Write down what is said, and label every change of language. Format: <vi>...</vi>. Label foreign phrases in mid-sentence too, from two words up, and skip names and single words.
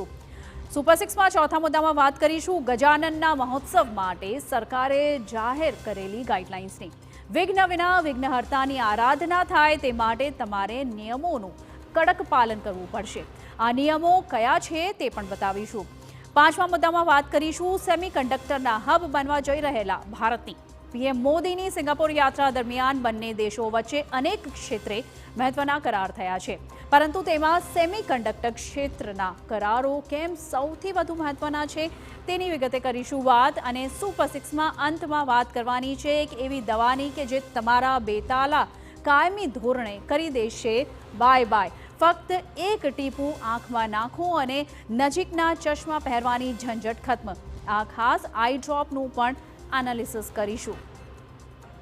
<gu>સુપર સિક્સમાં ચોથા મુદ્દામાં વાત કરીશું ગજાનનના મહોત્સવ માટે સરકારે જાહેર કરેલી ગાઈડલાઇન્સની। વિઘ્ન વિના વિઘ્નહર્તાની આરાધના થાય તે માટે તમારે નિયમોનું કડક પાલન કરવું પડશે। આ નિયમો કયા છે તે પણ બતાવીશું। પાંચમા મુદ્દામાં વાત કરીશું સેમિકન્ડક્ટરના હબ બનવા જઈ રહેલા ભારતની। પીએમ મોદીની સિંગાપોર યાત્રા દરમિયાન બંને દેશો વચ્ચે અનેક ક્ષેત્રે મહત્વના કરાર થયા છે પરંતુ તેમાં સેમીકન્ડક્ટર ક્ષેત્રના કરારો કેમ સૌથી વધુ મહત્વના છે તેની વિગતે કરીશું વાત। અને સુપર સિક્સમાં અંતમાં વાત કરવાની છે એક એવી દવાની કે જે તમારા બેતાળા કાયમી ધોરણે કરી દેશે</gu> <en>bye bye.</en> <gu>ફક્ત એક ટીપું આંખમાં નાખો અને નજીકના ચશ્મા પહેરવાની ઝંઝટ ખતમ। આ ખાસ</gu> <en>eye dropનું</en> <gu>પણ એનાલિસિસ કરીશું।</gu>